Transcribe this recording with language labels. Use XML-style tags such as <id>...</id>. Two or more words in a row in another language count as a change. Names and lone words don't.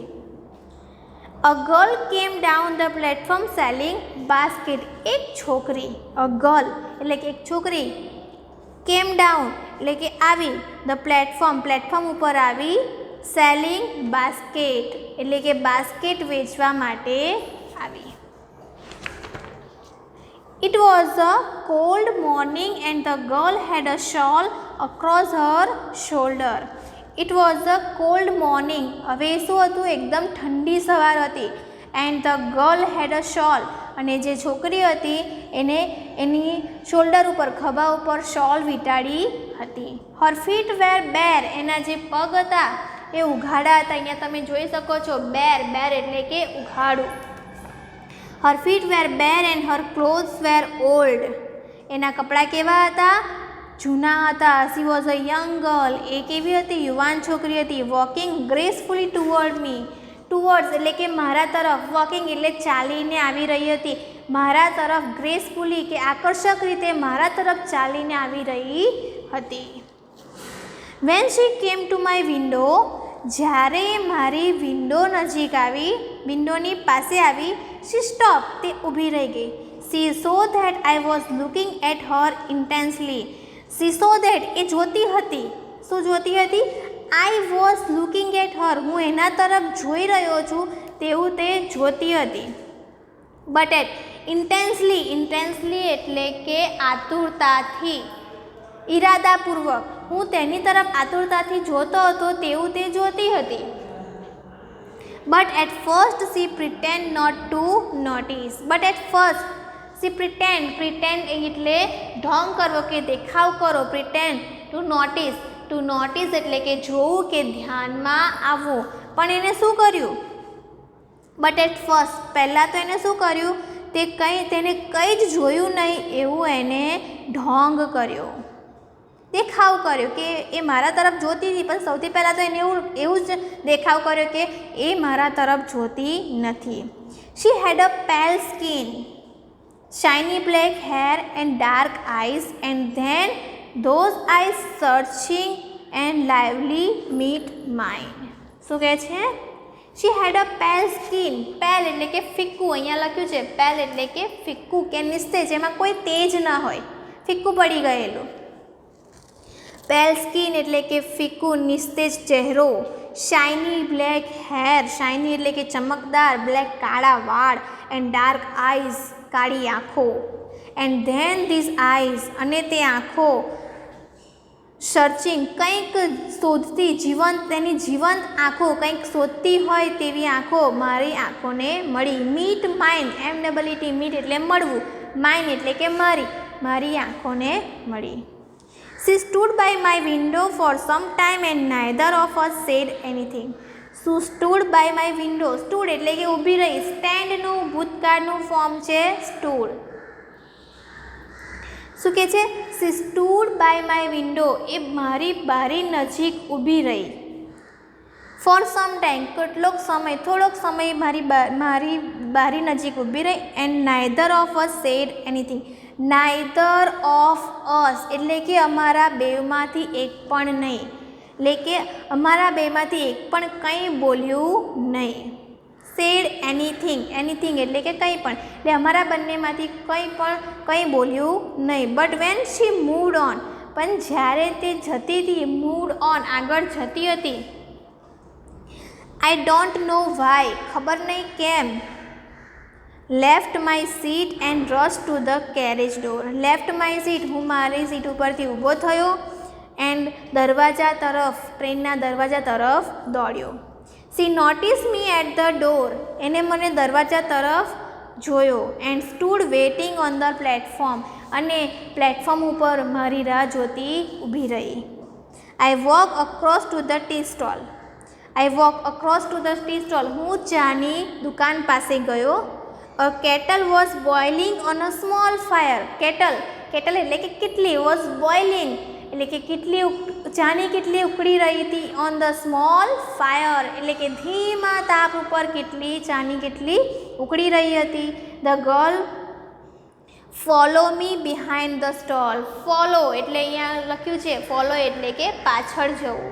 <en>A girl came down the platform selling basket,</en> <gu>એક છોકરી,</gu> <en>a girl</en> <gu>એટલે કે એક છોકરી,</gu> <en>came down</en> <gu>એટલે કે આવી,</gu> <en>the platform</en> <gu>ઉપર આવી</gu> <en>selling basket</en> <gu>એટલે કે બાસ્કેટ વેચવા માટે આવી.</gu> <en>It was a cold morning and the girl had a shawl across her shoulder. It was a cold morning.</en> <gu>હવે શું હતું? એકદમ ઠંડી સવાર હતી.</gu> <en>And the girl had a shawl.</en> <gu>અને જે છોકરી હતી એને એની શોલ્ડર ઉપર ખભા ઉપર શોલ વીંટાળી હતી.</gu> <en>Her feet were bare.</en> <gu>એના જે પગ હતા એ ઉઘાડા હતા. અહીંયા તમે જોઈ શકો છો બેર, બેર એટલે કે ઉઘાડું.</gu> <en>Her feet were bare and her clothes were old.</en> <gu>એના કપડાં કેવા હતા? જૂના હતા.</gu> <en>She was a young girl.</en> <gu>એ કેવી હતી? યુવાન છોકરી હતી.</gu> <en>Walking gracefully toward me.</en> <gu>Towards એટલે કે મારા તરફ. વોકિંગ એટલે ચાલીને આવી રહી હતી. મારા તરફ ગ્રેસફુલી કે આકર્ષક રીતે મારા તરફ ચાલીને આવી રહી હતી.</gu> <en>When she came to my window,</en> <gu>જ્યારે મારી વિન્ડો નજીક આવી, વિન્ડોની પાસે આવી,</gu> <en>she stopped.</en> <gu>તે ઊભી રહી ગઈ.</gu> <en>She saw that I was looking at her intensely. She saw that</en> <gu>એ જોતી હતી. શું જોતી હતી?</gu> <en>I was looking at her.</en> <gu>હું એના તરફ જોઈ રહ્યો છું તેવું તે જોતી હતી.</gu> <en>But at intensely, intensely</en> <gu>એટલે કે આતુરતાથી, ઈરાદાપૂર્વક. હું તેની તરફ આતુરતાથી જોતો હતો તેવું તે જોતી હતી.</gu> <en>But at first she pretend not to notice. But at first she pretend</en> <gu>એટલે ઢોંગ કરવો કે દેખાવ કરો.</gu> <en>Pretend to notice. To notice</en> <gu>એટલે કે જોવું કે ધ્યાનમાં આવવું. પણ એને શું કર્યું?</gu> <en>But at first</en> <gu>પહેલાં તો એને શું કર્યું? તેને કંઈ જ જોયું નહીં એવું એને ઢોંગ કર્યો, દેખાવ કર્યો કે એ મારા તરફ જોતી હતી. પણ સૌથી પહેલાં તો એને એવું જ દેખાવ કર્યો કે એ મારા તરફ જોતી નથી.</gu> <en>She had a pale skin, shiny black hair and dark eyes, and then those eyes searching and lively meet mine.</en> <gu>શું કહે છે?</gu> <en>She had a pale skin.</en> <gu>pale એટલે કે ફિક્કું. અહીંયા લખ્યું છે pale એટલે કે ફિક્કું કે નિસ્તેજ, એમાં કોઈ તેજ ન હોય, ફિક્કું પડી ગયેલું.</gu> <en>pale skin</en> <gu>એટલે કે ફિક્કું નિસ્તેજ ચહેરો.</gu> <en>shiny black hair. shiny</en> <gu>એટલે કે ચમકદાર, black કાળા વાળ,</gu> <en>and dark eyes</en> <gu>કાળી આંખો.</gu> <en>and then these eyes</en> <gu>અને તે આંખો સર્ચિંગ કંઈક શોધતી, જીવંત, તેની જીવંત આંખો કંઈક શોધતી હોય તેવી આંખો મારી આંખોને મળી.</gu> <en>meet mine. MEET meet</en> <gu>એટલે મળવું, માઇન એટલે કે મારી આંખોને મળી.</gu> <en>She stood by my window for some time and neither of us said anything. She stood by my window. stood</en> <gu>એટલે કે ઊભી રહી. સ્ટેન્ડનું ભૂતકાળનું ફોર્મ છે stood. શું કહે છે?</gu> <en>She stood by my window.</en> <gu>એ મારી બારી નજીક ઊભી રહી.</gu> <en>For some time</en> <gu>કેટલોક સમય, થોડોક સમય મારી બારી નજીક ઊભી રહી.</gu> <en>And neither of us said anything. neither of us</en> <gu>એટલે કે અમારા બેમાંથી એક પણ નહીં, એટલે કે અમારા બેમાંથી એક પણ કંઈ બોલ્યું નહીં.</gu> <en>said anything. anything</en> <gu>એટલે કે કંઈ પણ, એટલે અમારા બંનેમાંથી કંઈ બોલ્યું નહીં.</gu> <en>but when she moved on,</en> <gu>પણ જ્યારે તે જતી હતી,</gu> <en>moved on</en> <gu>આગળ જતી હતી.</gu> <en>I don't know why,</en> <gu>ખબર નહીં કેમ.</gu> <en>left my seat and rushed to the carriage door. left my seat</en> <gu>હું મારી સીટ ઉપરથી ઊભો થયો. and દરવાજા તરફ, ટ્રેનના દરવાજા તરફ દોડ્યો.</gu> <en>she noticed me at the door.</en> <gu>એને મને દરવાજા તરફ જોયો.</gu> <en>and stood waiting on the platform.</en> <gu>અને પ્લેટફોર્મ ઉપર મારી રાહ જોતી ઊભી રહી.</gu> <en>I walked across to the tea stall.</en> <gu>હું ચાની દુકાન પાસે ગયો.</gu> <en>A kettle was boiling on a small fire.</en> <gu>kettle એટલે કે કેટલી,</gu> <en>was boiling</en> <gu>એટલે કે ચાની કેટલી ઉકળી રહી હતી.</gu> <en>on the small fire</en> <gu>એટલે કે ધીમા તાપ ઉપર ચાની કેટલી ઉકળી રહી હતી.</gu> <en>The girl follow me behind the stall.</en> <gu>follow એટલે અહીંયા લખ્યું છે follow એટલે કે પાછળ જવું.</gu>